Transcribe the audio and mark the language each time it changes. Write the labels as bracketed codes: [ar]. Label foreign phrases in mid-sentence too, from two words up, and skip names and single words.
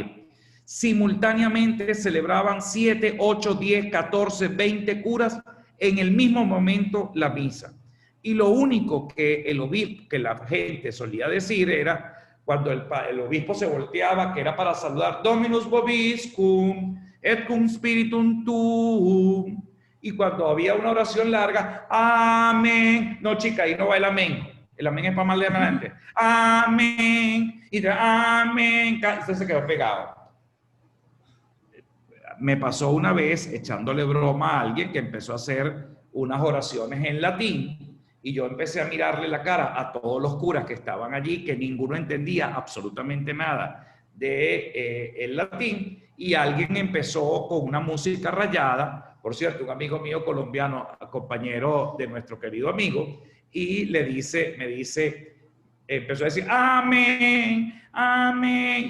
[es] Simultáneamente celebraban 7, 8, 10, 14, 20 curas en el mismo momento la misa. Y lo único que la gente solía decir era, cuando el obispo se volteaba, que era para saludar, [la] Dominus vobiscum, et cum spiritum tuum. [es] Y cuando había una oración larga, amén. No, chica, ahí no va el amén. El amén es para más adelante. Amén. Y de amén. Entonces se quedó pegado. Me pasó una vez echándole broma a alguien que empezó a hacer unas oraciones en latín y yo empecé a mirarle la cara a todos los curas que estaban allí, que ninguno entendía absolutamente nada de el latín, y alguien empezó con una música rayada, por cierto, un amigo mío colombiano, compañero de nuestro querido amigo, y me dice, empezó a decir, amén, amén.